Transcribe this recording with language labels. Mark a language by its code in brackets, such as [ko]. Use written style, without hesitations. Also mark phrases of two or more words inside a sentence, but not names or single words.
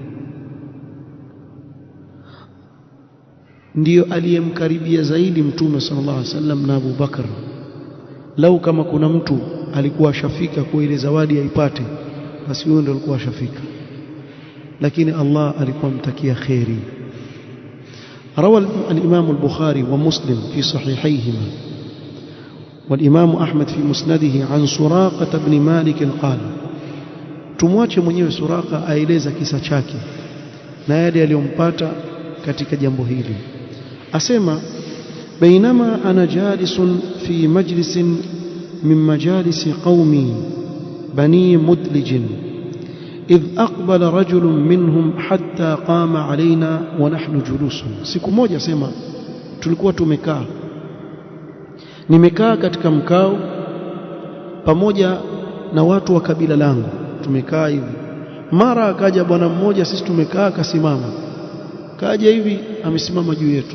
[sw] Ndiyo aliyemkaribia zaidi Mtume [ar] صلى الله عليه وسلم [sw] na Abu Bakar. Lau kama kuna mtu alikuwa ashafika kwa ile zawadi aipate, basi huyo ndiye alikuwa ashafika, lakini Allah alikuwa mtakia khairi. [ar] روى الإمام البخاري ومسلم في صحيحيهما والإمام أحمد في مسنده عن سراقة بن مالك قال، [sw] tumwache mwenyewe Suraka aeleza kisa chake na yale aliyompata katika jambo hili. [ar] Asema بينما أنا جالس في مجلس من مجالس قومي بني مدلج إذ أقبل رجل منهم حتى قام علينا ونحن جلوس. [sw] siku moja sema tulikuwa nimekaa katika mkao pamoja na watu wa kabila langu, tumekaa hivi. Mara akaja bwana mmoja, sisi tumekaa, akasimama, kaja hivi amesimama juu yetu.